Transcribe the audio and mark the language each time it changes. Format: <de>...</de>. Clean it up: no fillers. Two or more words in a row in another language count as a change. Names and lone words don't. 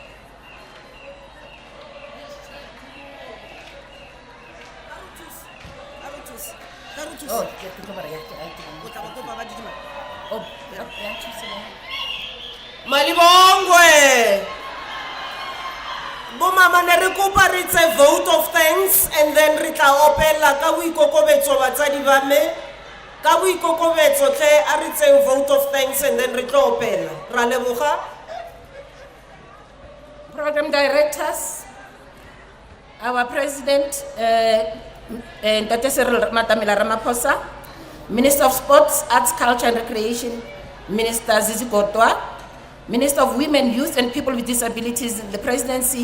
<tn>Oh, Malibongwe. Bomama ne re kopa re tse</tn> <en>vote of thanks and then</en> <tn>re tla opela ka boikokobetso batsadi ba me Ka boikokobetso tle a re tseng</tn> <en>vote of thanks and then</en> <tn>re tlo opela. Ra leboga.</tn> <en>Program directors, our president, Dr. Cyril Matamela Ramaphosa, Minister of Sports, Arts, Culture and Recreation, Minister Zizi Gotwa, Minister of Women, Youth and People with Disabilities in the Presidency,</en>